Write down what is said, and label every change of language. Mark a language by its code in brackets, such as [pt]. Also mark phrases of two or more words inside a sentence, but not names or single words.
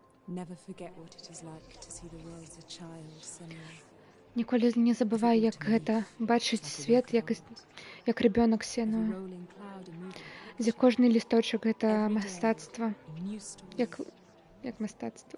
[en] Never forget what it is like to see the world as a child, Senua. [be] Ніколі не забывай, як гэта бачыць свет, як ребёнок Сенуа. Дзе кожны лісточак гэта мастацтва, як мастацтва.